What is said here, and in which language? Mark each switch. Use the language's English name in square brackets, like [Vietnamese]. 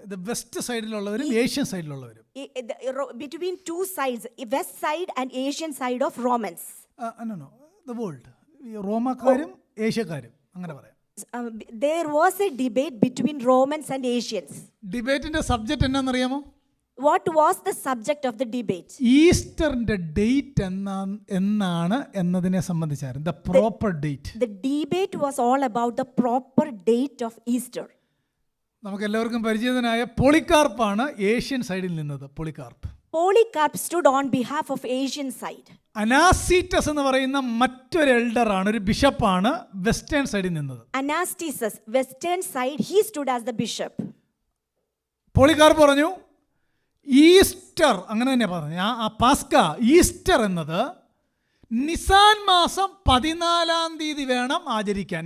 [Malayalam] West സൈഡിലുള്ളവരും Asian സൈഡിലുള്ളവരും, [English] between two sides, west side and Asian side of Romans. the world, [Malayalam] റോമാക്കാരും ഏഷ്യക്കാരും അങ്ങനെ പറയാം. [English] There was a debate between Romans and Asians. [Malayalam] ഡിബേറ്റിന്റെ subject എന്നാണെന്നറിയാമോ? [English] What was the subject of the debate? [Malayalam] ഈസ്റ്ററിന്റെ date എന്നാണ് എന്നതിനെ സംബന്ധിച്ചായിരുന്നു. [English] The proper date. The debate was all about the proper date of Easter. [Malayalam] നമുക്ക് എല്ലാവർക്കും പരിചിതനായ പോളികാർപ്പാണ് Asian സൈഡിൽ നിന്നത്. [English] Polycarp stood on behalf of Asian side. [Malayalam] അനാസീറ്റസ് എന്ന് പറയുന്ന മറ്റൊരു എൽഡറാണ്, ഒരു ബിഷപ്പാണ് വെസ്റ്റേൺ സൈഡിൽ നിന്നത്. [English] Anastasis, western side, he stood as the bishop. [Malayalam] Polycarp പറഞ്ഞു ഈസ്റ്റർ, അങ്ങനെ തന്നെ പറഞ്ഞു, ആ പാസ്ക ഈസ്റ്റർ എന്നത് നിസാൻ മാസം 14-ാം തീയതി വേണം ആചരിക്കാൻ.